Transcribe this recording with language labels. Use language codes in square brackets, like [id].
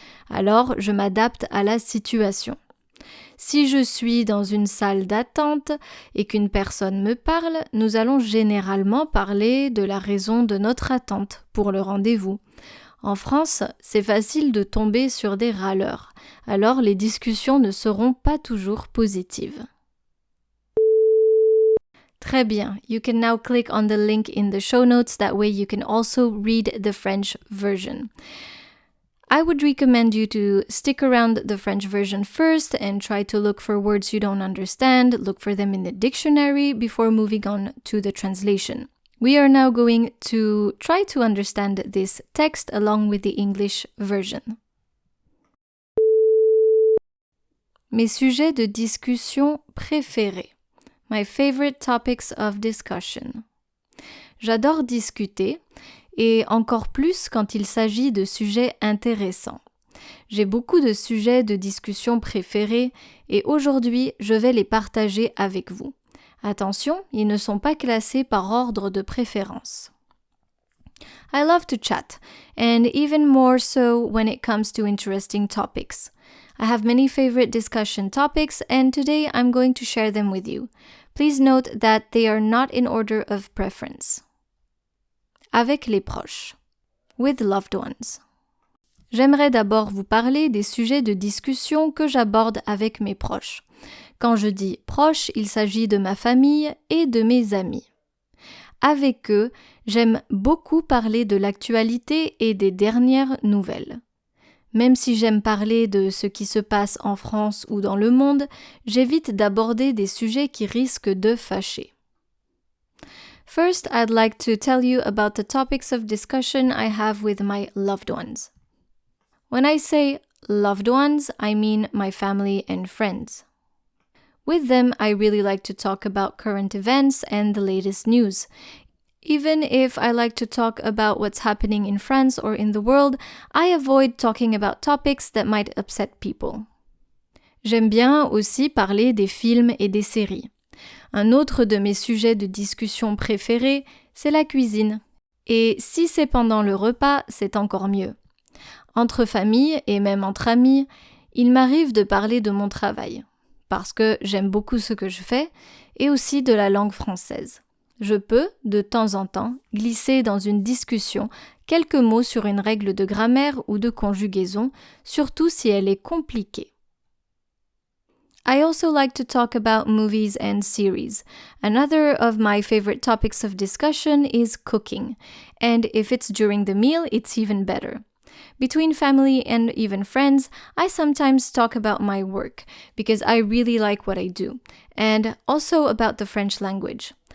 [fr] Alors, je m'adapte à la situation. Si je suis dans une salle d'attente et qu'une personne me parle, nous allons généralement parler de la raison de notre attente pour le rendez-vous. En France, c'est facile de tomber sur des râleurs, alors les discussions ne seront pas toujours positives. Très bien, [en] you can now click on the link in the show notes, that way you can also read the French version. I would recommend you to stick around the French version first and try to look for words you don't understand, look for them in the dictionary before moving on to the translation. We are now going to try to understand this text along with the English version. [fr] Mes sujets de discussion préférés. [en] My favorite topics of discussion. [fr] J'adore discuter, et encore plus quand il s'agit de sujets intéressants. J'ai beaucoup de sujets de discussion préférés et aujourd'hui, je vais les partager avec vous. Attention, ils ne sont pas classés par ordre de préférence. [en] I love to chat, and even more so when it comes to interesting topics. I have many favorite discussion topics, and today I'm going to share them with you. Please note that they are not in order of preference. [fr] Avec les proches. [en] With loved ones. [fr] J'aimerais d'abord vous parler des sujets de discussion que j'aborde avec mes proches. Quand je dis proches, il s'agit de ma famille et de mes amis. Avec eux, j'aime beaucoup parler de l'actualité et des dernières nouvelles. Même si j'aime parler de ce qui se passe en France ou dans le monde, j'évite d'aborder des sujets qui risquent de fâcher. [en] First, I'd like to tell you about the topics of discussion I have with my loved ones. When I say loved ones, I mean my family and friends. With them, I really like to talk about current events and the latest news. Even if I like to talk about what's happening in France or in the world, I avoid talking about topics that might upset people. [fr] J'aime bien aussi parler des films et des séries. Un autre de mes sujets de discussion préférés, c'est la cuisine. Et si c'est pendant le repas, c'est encore mieux. Entre familles et même entre amis, il m'arrive de parler de mon travail, parce que j'aime beaucoup ce que je fais, et aussi de la langue française. Je peux, de temps en temps, glisser dans une discussion quelques mots sur une règle de grammaire ou de conjugaison, surtout si elle est compliquée. [en] I also like to talk about movies and series. Another of my favorite topics of discussion is cooking, and if it's during the meal, it's even better. Between family and even friends, I sometimes talk about my work, because I really like what I do, and also about the French language.